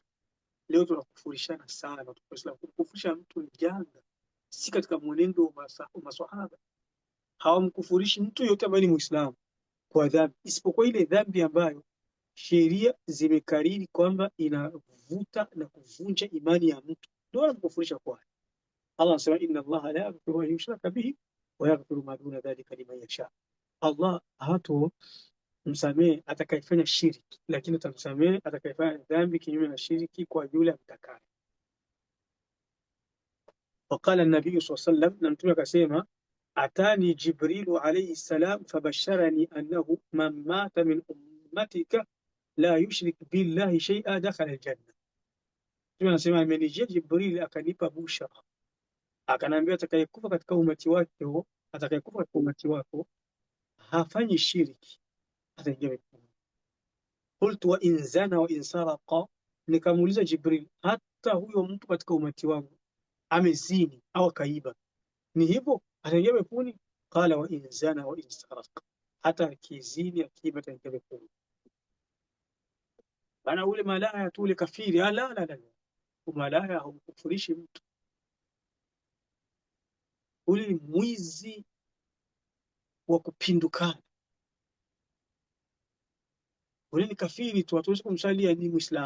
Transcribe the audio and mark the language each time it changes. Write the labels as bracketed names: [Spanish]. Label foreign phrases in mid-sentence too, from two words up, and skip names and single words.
[Swahili] Leo tunakufurishana sana kumkufurisha mtu ni janga, si katika mwenendo wa maswahaba. Hawamkufurishi mtu yote ambaye ni Muislamu kwa dhambi, isipokuwa ile dhambi ambayo sheria zimekariri kwamba inavuta na kuvunja imani ya mtu, ndio wanamkufurisha kwa. Allah anasema [Arabic] إن الله لا يغفر أن يشرك به ويغفر ما دون ذلك لمن يشاء. [Swahili] Allah hato msamehe atakayefanya shirki, lakini atamsamehe atakayefanya dhambi kinyume na shirki kwa yule amtakaye. [Arabic] وقال النبي صلى الله عليه وسلم, [Swahili] na mtume akasema [Arabic] أتاني جبريل عليه السلام فبشرني أنه من مات من أمتك لا يشرك بالله شيئا دخل الجنة. [Swahili] Mtume anasema amenijia Jibril akanipa bushara, akanambia atakayekufa katika umati wako, atakayekufa katika umati wako hafanyi shirki ataingia peponi. [Arabic] قلت وإن زنى وإن سرق, [Swahili] nikamuuliza Jibril, hata huyo mtu katika umati wangu amezini au akaiba, ni hivyo ataingia peponi? [Arabic] قال وإن زنى وإن سرق, [Swahili] hata akizini akiiba ataingia peponi. Bana ule malaya tu ule kafiri, la, umalaya haukufurishi mtu. Ule ni mwizi wa kupindukana, ule ni kafiri tu, hatuwezi kumsalia ni Muislamu.